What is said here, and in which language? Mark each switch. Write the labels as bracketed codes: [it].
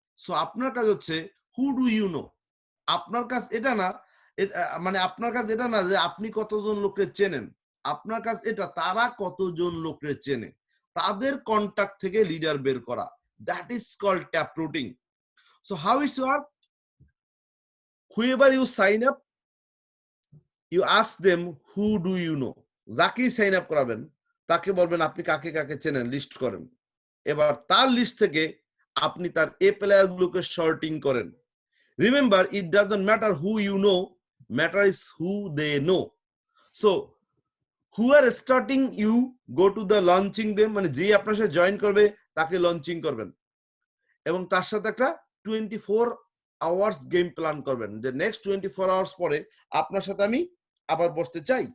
[bn] So আপনার কাজ হচ্ছে [en] Who do you know. [bn] আপনার কাজ এটা না, মানে আপনার কাজ এটা না যে আপনি কতজন লোককে চেনেন, আপনার কাজ এটা তারা কতজন লোককে চেনে, তাদের কন্টাক্ট থেকে লিডার বের করা। [en] That is called tap rooting. So how it's work? whoever you sign up you ask them who do you know। [bn] যাকেই সাইন আপ করাবেন তাকে বলবেন আপনি কাকে কাকে চেনেন, লিস্ট করেন। এবার তার লিস্ট থেকে আপনি তার এ প্লেয়ার গুলোকে শর্টিং করেন। [en] Remember it doesn't matter who you know, matter is who they know. So who are starting you go to the launching them, [bn] মানে যে আপনার সাথে জয়েন করবে তাকে লঞ্চিং করবেন এবং তার সাথে একটা 24 আওয়ার্স গেম প্ল্যান করবেন যে নেক্সট 24 আওয়ার্স পরে আপনার সাথে আমি আবার বসতে চাই।